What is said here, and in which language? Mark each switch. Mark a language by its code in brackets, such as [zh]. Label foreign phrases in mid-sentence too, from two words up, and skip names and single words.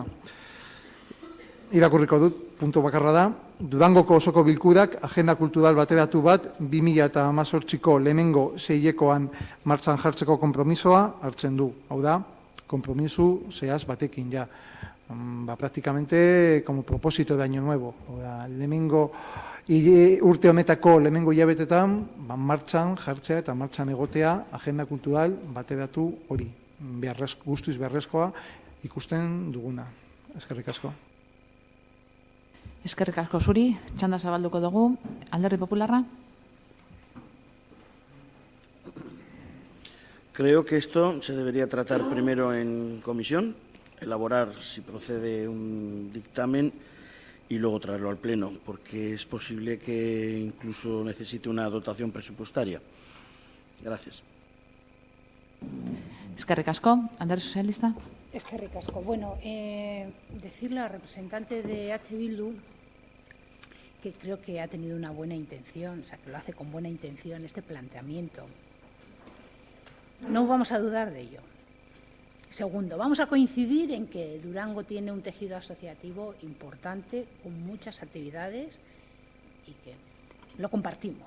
[eu] Irakurriko dut, puntu bakarra da, Durangoko osoko bilkurak agenda kultural bateratu bat 2018ko lehenengo seiekoan martxan jartzeko konpromisoa hartzen du. Hau da, konpromiso zehaz batekin ja. [es] Praktikamente como propósito de año nuevo. [eu] Lehenengo urte honetako lehenengo hilabetetan martxan jartzea eta martxan egotea agenda kultural bateratu hori. Guztiz beharrezkoa ikusten duguna. Eskerrik asko. Eskerrik asko zuri, txanda zabalduko dugu. Alderdi Popularra? [es] Creo que esto se debería tratar primero en comisión, elaborar si procede un dictamen y luego traerlo al Pleno, porque es posible que incluso necesite una dotación presupuestaria. Gracias. [eu] Eskerrik asko. Alderdi Sozialista? Eskerrik asko. [es] Bueno, decirle al representante de H. Bildu que creo que ha tenido una buena intención, o sea, que lo hace con buena intención este planteamiento. No vamos a dudar de ello. Segundo, vamos a coincidir en que Durango tiene un tejido asociativo importante, con muchas actividades y que lo compartimos.